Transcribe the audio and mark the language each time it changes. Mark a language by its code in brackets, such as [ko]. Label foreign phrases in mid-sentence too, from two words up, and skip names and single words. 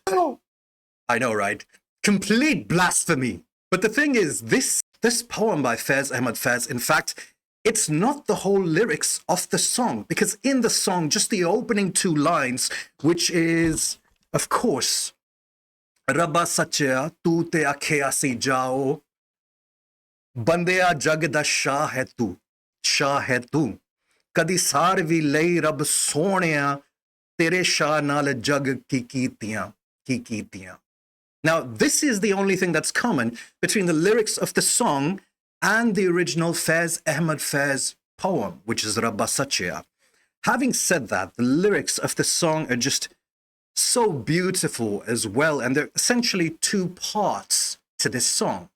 [en] Oh, I know, right? Complete blasphemy. But the thing is, this poem by Faiz Ahmad Faiz, in fact, it's not the whole lyrics of the song, because in the song, just the opening two lines, which is, of course, [pa] ربا سچیا، تو تے اکھے سی جاؤ، بندیا جگ دا شاہ ہیں تو، کدی سروی لئی رب سونیا، تیرے شاہ نال جگ کی کیتیاں. [en] Now, this is the only thing that's common between the lyrics of the song and the original Faiz Ahmad Faiz poem, which is Rabba Sacheya. Having said that, the lyrics of the song are just so beautiful as well, and there are essentially two parts to this song.